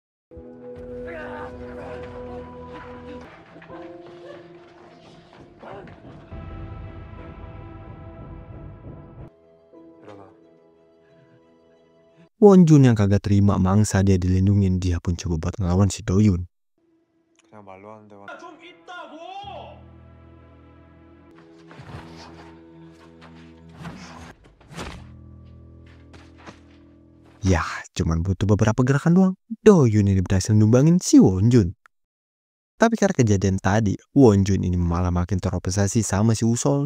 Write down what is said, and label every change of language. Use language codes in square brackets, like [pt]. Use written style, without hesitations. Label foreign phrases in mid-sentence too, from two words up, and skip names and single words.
[id] Wonjun yang kagak terima mangsa dia dilindungin, dia pun coba buat ngelawan si Doyun. [ko] 그냥 말로 하는 대화. 좀 있다고. [id] Ya, cuman butuh beberapa gerakan doang, Doyun ini berhasil numbangin si Wonjun. Tapi karena kejadian tadi, Wonjun ini malah makin terobsesi sama si Wusol.